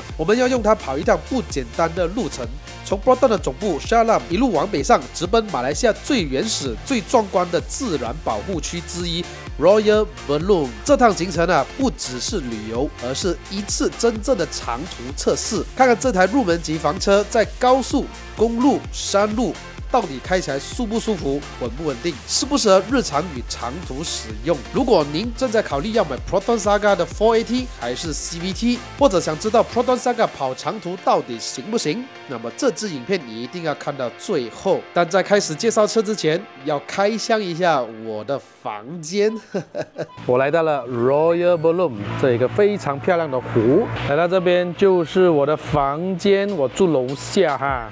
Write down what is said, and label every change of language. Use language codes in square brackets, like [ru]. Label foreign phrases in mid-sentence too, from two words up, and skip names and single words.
[zh] 我們要用它跑一趟不簡單的路程，從 Proton 的總部 Shah Alam 一路往北上，直奔馬來西亞最原始、最壯觀的自然保護區之一 Royal Belum。這趟行程啊，不只是旅遊，而是一次真正的長途測試，看看這台入門級房車在高速、公路、山路到底開起來舒不舒服、穩不穩定，適不適合日常與長途使用。如果您正在考慮要買 Proton Saga 的 4AT 還是 CVT， 或者想知道 Proton Saga 跑長途到底行不行，那麼這支影片你一定要看到最後。但在開始介紹車之前，要開箱一下我的房間。我來到了 Royal Belum， 這一個非常漂亮的湖。來到這邊就是我的房間，我住樓下哈。